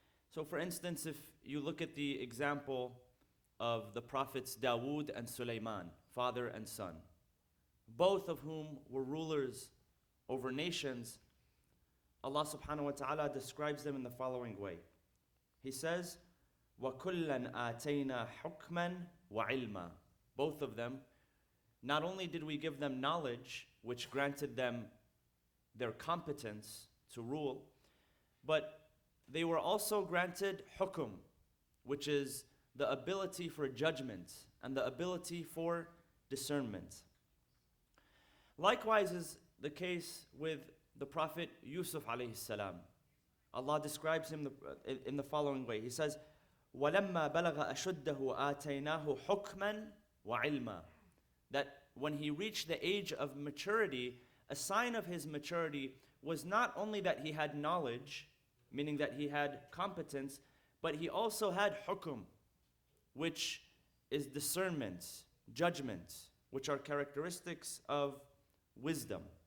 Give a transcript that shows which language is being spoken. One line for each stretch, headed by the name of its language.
English: So for instance, if you look at the example of the prophets Dawood and Sulaiman, father and son, both of whom were rulers over nations, Allah subhanahu wa ta'ala describes them in the following way. He says,
Arabic: وَكُلًّا آتَيْنَا حُكْمًا وَعِلْمًا.
English: Both of them, not only did we give them knowledge, which granted them their competence to rule, but they were also granted hukum, which is the ability for judgment and the ability for discernment. Likewise is the case with the Prophet Yusuf alayhi salam. Allah describes him in the following way. He says,
Arabic: وَلَمَّا بَلَغَ أَشُدَّهُ آتَيْنَاهُ حُكْمًا وَعِلْمًا.
English: That when he reached the age of maturity, a sign of his maturity was not only that he had knowledge, meaning that he had competence, but he also had hukum, which is discernment, judgment, which are characteristics of wisdom.